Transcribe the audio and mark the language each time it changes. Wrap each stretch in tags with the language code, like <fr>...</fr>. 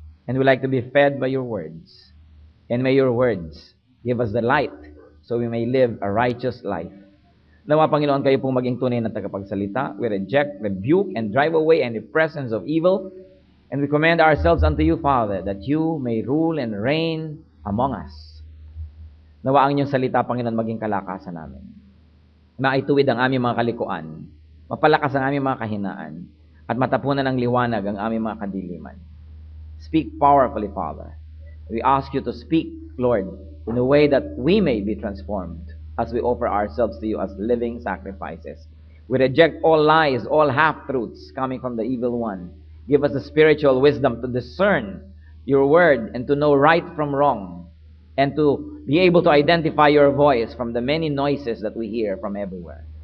<en>And we like to be fed by your words. And may your words give us the light so we may live a righteous life.</en> <tl>Nawa, Panginoon, kayo pong maging tunay na tagapagsalita.</tl> <en>We reject, rebuke, and drive away any presence of evil. And we commend ourselves unto you, Father, that you may rule and reign among us.</en> <tl>Nawa ang inyong salita, Panginoon, maging kalakasan namin. Maituwid ang aming mga kalikuan, mapalakas ang aming mga kahinaan, at matapunan ng liwanag ang aming mga kadiliman.</tl> <en>Speak powerfully, Father. We ask you to speak, Lord, in a way that we may be transformed as we offer ourselves to you as living sacrifices. We reject all lies, all half-truths coming from the evil one. Give us the spiritual wisdom to discern your word and to know right from wrong and to be able to identify your voice from the many noises that we hear from everywhere.</en>